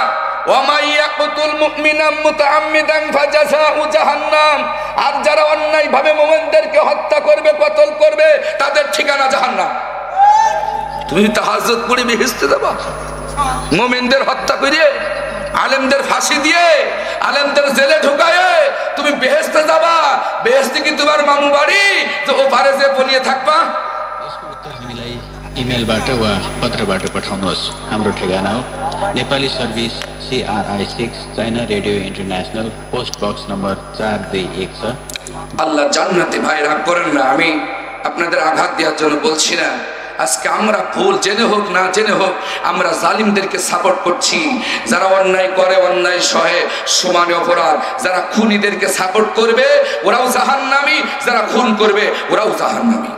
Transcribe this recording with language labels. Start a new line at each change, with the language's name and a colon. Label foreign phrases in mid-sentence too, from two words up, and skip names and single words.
Bangla: আর যারা অন্যায় ভাবে মুমিনদেরকে হত্যা করবে, কতল করবে, তাদের ঠিকানা জাহান্নাম। তুমি তাহাজ্জুদ পড়ে বেহেশতে যাবা? মুমিনদের হত্যা করে, আলেমদের ফাঁসি দিয়ে, আলেমদের জেলে ঢুকায়ে তুমি বেহেশতে যাবা? বেহেশতে কি তোমার মামু বাড়ি যে ওপারে যে পলিয়ে থাকবা?
Nepali: इमेलबाट वा पत्रबाट पठाउनुहोस्। हाम्रो ठेगाना हो नेपाली सर्भिस CRI 6 चाइना रेडियो इन्टरनेशनल, पोस्ट बक्स नम्बर 421।
Bangla: আল্লাহ জান্নাতে ভাই রাগ করেন না, আমি আপনাদের আঘাত দেওয়ার জন্য বলছি না। আজকে আমরা ভুল জেনে হোক না জেনে হোক আমরা জালিমদেরকে সাপোর্ট করছি। যারা অন্যায় করে, অন্যায় সহে, সমানে অপরাধ। যারা খুনিদেরকে সাপোর্ট করবে ওরাও জাহান্নামী, যারা খুন করবে ওরাও জাহান্নামী।